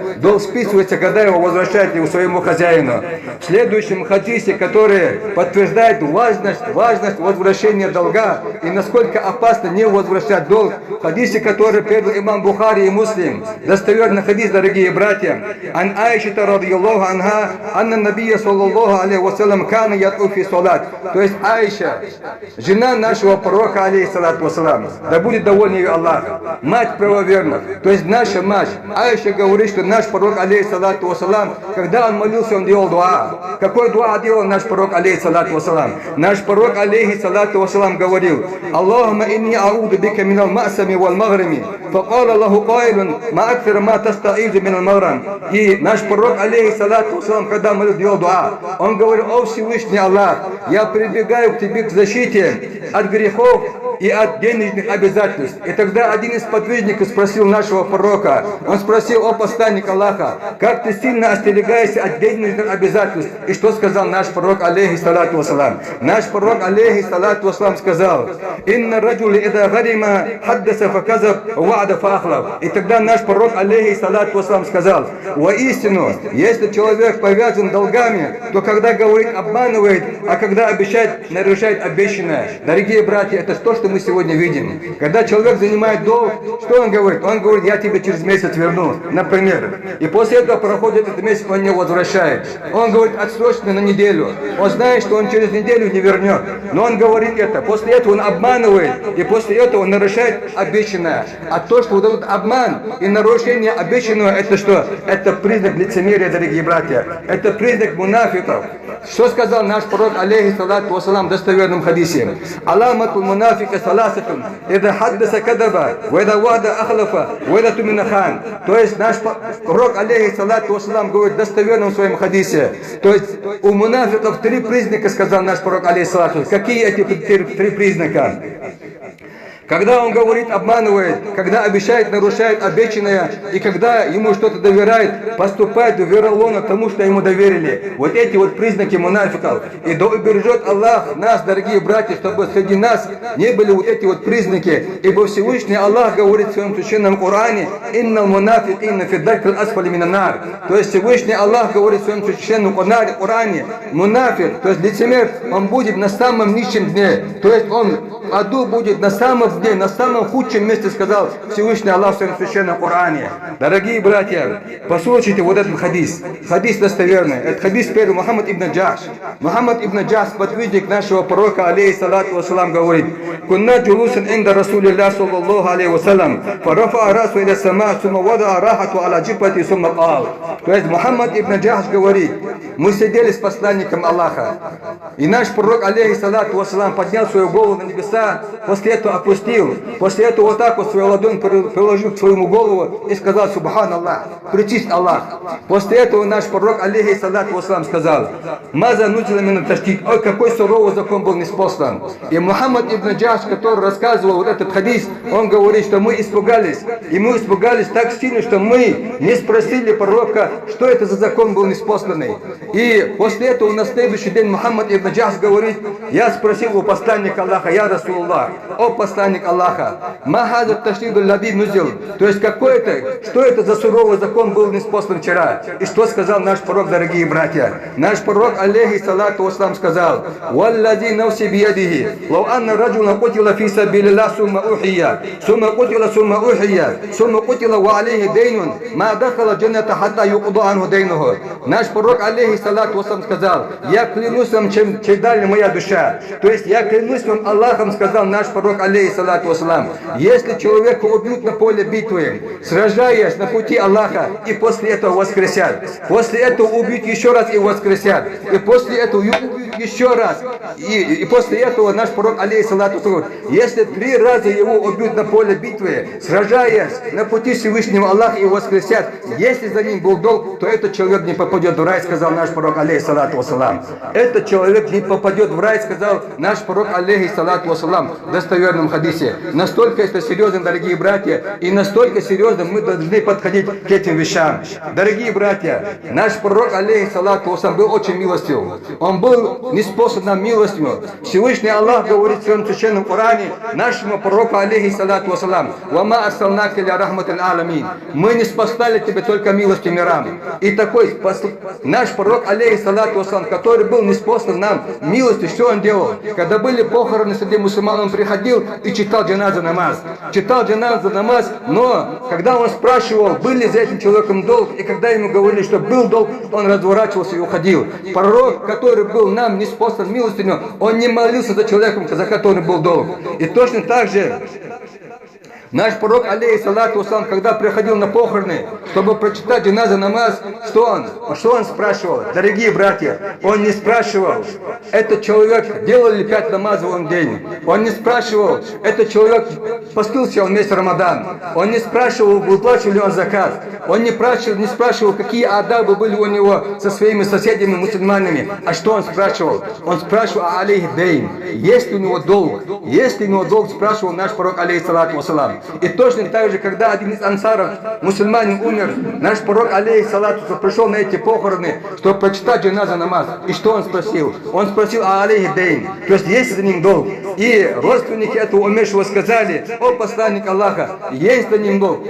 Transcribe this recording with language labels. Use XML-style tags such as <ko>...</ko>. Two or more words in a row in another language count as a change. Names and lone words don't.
<ru>Долг списывается, когда его возвращаете своему хозяину. В следующем хадисе, который подтверждает важность возвращения долга и насколько опасно не возвращать долг, в хадисе, который передал имам Бухари и Муслим, достоверный хадис, дорогие братья,</ru> <ar>عن عائشة رضي الله عنها أن النبي صلى الله عليه وسلم كان يدعو في الصلاة.</ar> <ru>То есть Айша, жена нашего пророка,</ru> <ar>عليه الصلاة والسلام,</ar> <ru>да будет доволен ее Аллах, мать правоверных. То есть наша мать Айша говорит, что наш пророк,</ru> <ar>عليه الصلاة والسلام,</ar> <ru>когда он молился, он делал дуа. Какой дуа делал наш пророк,</ru> <ar>عليه الصلاة والسلام?</ar> <ru>Наш пророк,</ru> <ar>عليه الصلاة والسلام,</ar> <ru>говорил:</ru> <ar>«اللهم إني أعوذ بك من المأثم والمغرم». فقال له قائل ما أكثر ما تستعيذ من المغرم.</ar> <ru>И наш пророк,</ru> <ar>عليه الصلاة والسلام,</ar> <ru>когда молился, делал дуа, он говорил: «О Всевышний Аллах, я прибегаю к тебе к защите от грехов и от денежных обязательств». И тогда один из подвижников спросил нашего пророка, он спросил: «О посланник Аллаха, как ты сильно остерегаешься от денежных обязательств?» И что сказал наш пророк,</ru> <ar>عليه الصلاة والسلام?</ar> <ru>Наш пророк,</ru> <ar>عليه الصلاة والسلام,</ar> <ru>сказал:</ru> <ar>«إن الرجل إذا غرم حدث فكذب ووعد فأخلف».</ar> <ru>И тогда наш пророк,</ru> <ar>عليه الصلاة والسلام,</ar> <ru>сказал: «Воистину, если человек повязан долгами, то когда говорит, обманывает, а когда обещает, нарушает обещанное». Дорогие братья, это то, что что мы сегодня видим. Когда человек занимает долг, что он говорит? Он говорит, я тебе через месяц верну, например. И после этого проходит этот месяц, он не возвращает. Он говорит, отсрочно на неделю. Он знает, что он через неделю не вернет. Но он говорит это. После этого он обманывает. И после этого он нарушает обещанное. А то, что вот этот обман и нарушение обещанного, это что? Это признак лицемерия, дорогие братья. Это признак мунафиков. Что сказал наш пророк,</ru> <ar>عليه الصلاة والسلام,</ar> <ru>в достоверном хадисе?</ru> <ar>علامة المنافق ثلاثة إذا حدث كذب وإذا وعد أخلف وإذا اؤتمن خان.</ar> <ru>То есть наш пророк,</ru> <ar>عليه الصلاة والسلام,</ar> <ru>говорит в достоверном своем хадисе. То есть у мунафиков 3 признака, сказал наш пророк,</ru> <ar>عليه الصلاة.</ar> <ru>Какие эти 3 признака? Когда он говорит, обманывает, когда обещает, нарушает обещанное, и когда ему что-то доверяет, поступает вероломно тому, что ему доверили. Вот эти вот признаки мунафиков. И да убережет Аллах нас, дорогие братья, чтобы среди нас не были вот эти вот признаки. Ибо Всевышний Аллах говорит в своем священном Коране,</ru> <ar>«إن المنافقين في الدرك الأسفل من النار».</ar> <ru>То есть Всевышний Аллах говорит в своем священном Коране, мунафик, то есть лицемер, он будет на самом низком дне. То есть он в аду будет на самом дне, на самом худшем месте, сказал Всевышний Аллах в своем священном Коране. Дорогие братья, послушайте вот этот хадис. Хадис достоверный. Это хадис первый, Мухаммад ибн Джахш. Мухаммад ибн Джахш, подвижник нашего пророка,</ru> <ar>عليه الصلاة والسلام,</ar> <ru>говорит,</ru> <ar>«كنا جلوسا عند رسول الله صلى الله عليه وسلم فرفع رأسه إلى السماء ثم وضع راحته على جبهته ثم قال».</ar> <ru>То есть Мухаммад ибн Джахш говорит, мы сидели с посланником Аллаха, и наш пророк,</ru> <ar>عليه الصلاة والسلام,</ar> <ru>поднял свою голову на небеса, после этого опустил. После этого вот так вот свою ладонь приложил к своему голову и сказал,</ru> <ar>سبحان الله,</ar> <ru>причист Аллах. После этого наш пророк,</ru> <ar>عليه الصلاة والسلام,</ar> <ru>сказал,</ru> <ar>«ماذا نزل من التشديد».</ar> <ru>Ой, какой суровый закон был ниспослан. И Мухаммад ибн Джахш, который рассказывал вот этот хадис, он говорит, что мы испугались. И мы испугались так сильно, что мы не спросили пророка, что это за закон был ниспосланный. И после этого на следующий день Мухаммад ибн Джахш говорит, я спросил у посланника Аллаха,</ru> <ar>يا رسول الله,</ar> <ru>о посланник Аллаха,</ru> <ar>ما هذا التشديد الذي نزل.</ar> <ru>То есть что это за суровый закон был ниспослан вчера? И что сказал наш пророк, дорогие братья? Наш пророк,</ru> <ar>عليه الصلاة والسلام,</ar> <ru>сказал,</ru> <ar>«والذي نفسي بيده لو أن رجلا قتل في سبيل الله ثم أحيي ثم أحيي ثم قتل وعليه دين ما دخل الجنة حتى يقضى عنه دينه».</ar> <ru>Наш пророк,</ru> <ar>عليه الصلاة والسلام,</ar> <ru>сказал, я клянусь вам, чем дали моя душа. То есть я клянусь вам Аллахом, сказал наш пророк,</ru> <ar>عليه الصلاة والسلام,</ar> <ru>если человека убьют на поле битвы, сражаясь на пути Аллаха, и после этого воскресят, после этого убьют еще раз и воскресят, и после этого убьют еще раз, и после этого наш пророк,</ru> <ar>عليه الصلاة والسلام,</ar> <ru>если 3 раза его убьют на поле битвы, сражаясь на пути Всевышнего Аллаха и воскресят, если за ним был долг, то этот человек не попадет в рай, сказал наш пророк,</ru> <ar>عليه الصلاة والسلام.</ar> <ru>Этот человек не попадет в рай, сказал наш пророк,</ru> <ar>عليه الصلاة والسلام,</ar> <ru>в достоверном хадисе. Настолько это серьезно, дорогие братья, и настолько серьезно мы должны подходить к этим вещам. Дорогие братья, наш пророк,</ru> <ar>عليه الصلاة والسلام,</ar> <ru>был очень милостив. Он был неспослан нам милостью. Всевышний Аллах говорит в своем священном Коране нашему пророку,</ru> <ar>عليه الصلاة والسلام, «وما أرسلناك إلا رحمة للعالمين».</ar> <ru>Мы не спасали тебе только милостью мирам. И такой наш пророк,</ru> <ar>عليه الصلاة والسلام,</ar> <ru>который был неспослан нам милостью, что он делал? Когда были похороны среди мусульман, он приходил и читал джаназа намаз. Читал джаназа намаз, но когда он спрашивал, был ли за этим человеком долг, и когда ему говорили, что был долг, он разворачивался и уходил. Пророк, который был нам ниспослан милостью, он не молился за человеком, за которым был долг. И точно так же наш пророк,</ru> <ar>عليه الصلاة والسلام,</ar> <ru>когда приходил на похороны, чтобы прочитать джаназа намаз, что он спрашивал? Дорогие братья, он не спрашивал, этот человек делал ли 5 намазов в день. Он не спрашивал, этот человек постился он вместе Рамадан. Он не спрашивал, выплачивал ли он закат. Он не спрашивал, какие адабы были у него со своими соседями мусульманами. А что он спрашивал? Он спрашивал о</ru> <ar>عليه دين.</ar> <ru>Есть ли у него долг? Есть ли у него долг, спрашивал наш пророк,</ru> <ar>عليه الصلاة والسلام.</ar> <ru>И точно так же, когда один из ансаров, мусульманин, умер, наш пророк, алейхиссалату, пришел на эти похороны, чтобы прочитать джаназа намаз. И что он спросил? Он спросил о</ru> <ar>عليه دين,</ar> <ru>то есть есть за ним долг. И родственники этого умершего сказали: о посланник Аллаха, есть за ним долг.</ru>